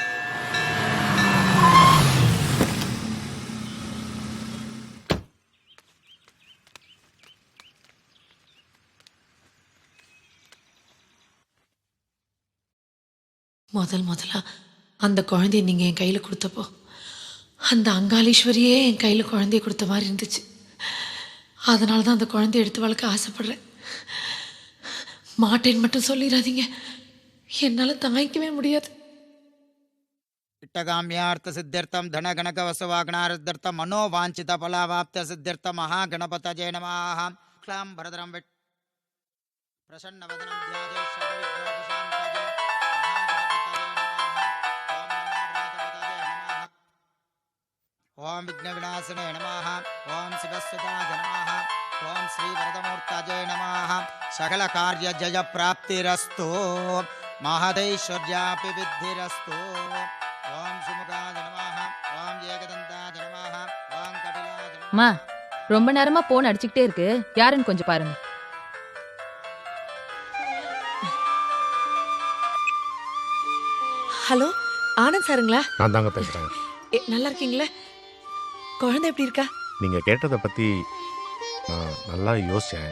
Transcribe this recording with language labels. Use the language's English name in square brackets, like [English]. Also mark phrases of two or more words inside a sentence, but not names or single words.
[Tamil] முதலா அந்த குழந்தைய நீங்கள் என் கையில் கொடுத்தப்போ அந்த அங்காளீஸ்வரியே என் கையில் குழந்தைய கொடுத்த மாதிரி இருந்துச்சு. அதனால தான் அந்த குழந்தைய எடுத்து வளர்க்க ஆசைப்படுறேன். மாட்டேன்னு மட்டும் சொல்லிடாதீங்க, என்னால் தாங்கிக்கவே முடியாது. [Sanskrit] इष्टकाम्यार्थ सिद्ध्यर्थम धन गणक वसुवाग्नार्थ मनोवांछित फलावाप्त सिद्ध्यर्थ महागणपतये नमः. क्लां भरदरं विट प्रसन्न वदनं ध्याये सर्वविघ्नोपशान्तये ओम विघ्न विनाशने नमः. ओम शिवसुताय नमः. ओम श्री वरदमूर्तये नमः. सकल कार्य जय प्राप्तिरस्तु. महदैश्वर्यापि विद्धिरस्तु. ओम सुमुखाय नमः. ओम एकदन्ताय नमः. ओम कपिलाय नमः. [Tamil] அம்மா, ரொம்ப நேரமா போன் அடிச்சுக்கிட்டே இருக்கு, யாருன்னு கொஞ்சம் பாருங்க. ஹலோ, ஆனந்த் சாருங்களா? நான் தாங்க பேசுகிறேன். நல்லா இருக்கீங்களா? குழந்தை எப்படி இருக்கா? நீங்கள் கேட்டதை பற்றி நான் நல்லா யோசித்தேன்.